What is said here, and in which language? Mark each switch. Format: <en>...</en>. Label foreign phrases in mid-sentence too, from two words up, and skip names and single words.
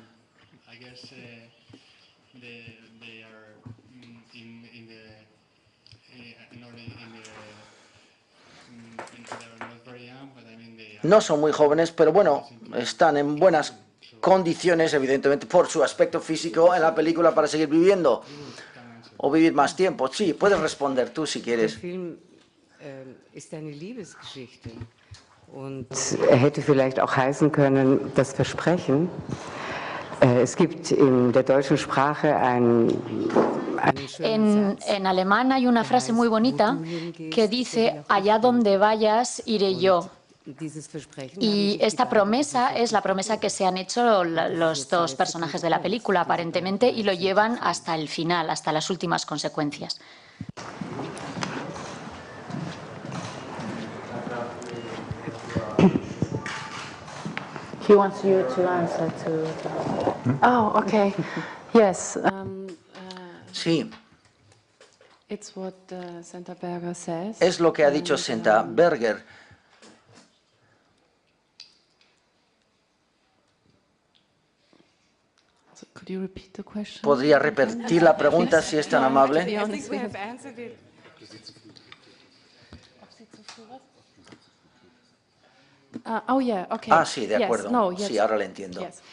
<es>No son muy jóvenes, pero bueno, están en buenas condiciones, evidentemente, por su aspecto físico en la película para seguir viviendo o vivir más tiempo. Sí, puedes responder tú si quieres.</es> <de>Film ist eine Liebesgeschichte und hätte vielleicht auch heißen können, das Versprechen. Es gibt in der deutschen Sprache</de> <es>En alemán hay una frase muy bonita que dice: allá donde vayas, iré yo. Y esta promesa es la promesa que se han hecho los dos personajes de la película, aparentemente, y lo llevan hasta el final, hasta las últimas consecuencias.</es> <en>He wants you to answer to. Oh, okay. Yes.</en> <es>Sí.</es> <en>It's what Senta Berger says.</en> <es>Es lo que ha dicho Senta Berger. ¿Podría repetir la pregunta si es tan amable? Sí, de acuerdo. Sí, ahora le entiendo.</es>